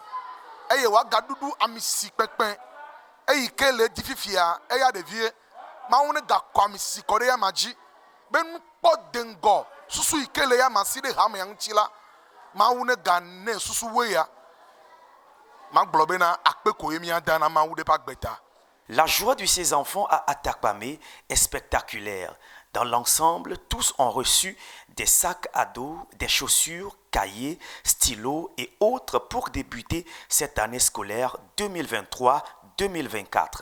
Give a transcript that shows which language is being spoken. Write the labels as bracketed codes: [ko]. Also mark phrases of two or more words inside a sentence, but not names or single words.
[ee] Eye wagadudu amisi kpekpe eyi ke le di fifia eya ɖevie Mawu ne gakɔ amisi kɔ ɖe ya ma dzi be nukpɔ de ŋgɔ susu yi ke le ya ma si ɖe hame ya ŋuti la Mawu ne gane susu wo ya magblɔ bena akpe ko ye miada na Mawu ɖe ƒe agbeta. [fr] La joie de ces enfants à Atakpame est spectaculaire. Dans l'ensemble, tous ont reçu des sacs à dos, des chaussures, cahiers, stylos et autres pour débuter cette année scolaire 2023-2024.